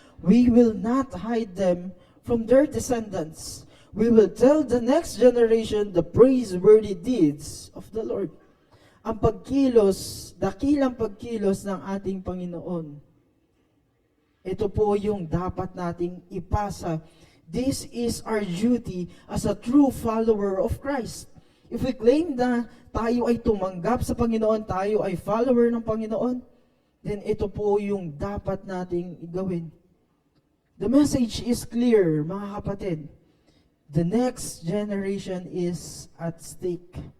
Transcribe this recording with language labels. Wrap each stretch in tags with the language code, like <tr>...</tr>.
<en>We will not hide them from their descendants. We will tell the next generation the praiseworthy deeds of the Lord.</en> <tl>Ang pagkilos, dakilang pagkilos ng ating Panginoon. Ito po yung dapat nating ipasa.</tl> <en>This is our duty as a true follower of Christ. If we claim</en> <tl>na tayo ay tumanggap sa Panginoon, tayo ay follower ng Panginoon,</tl> <en>then</en> <tl>ito po yung dapat nating gawin.</tl> <en>The message is clear,</en> <tl>mga kapatid.</tl> <en>The next generation is at stake.</en>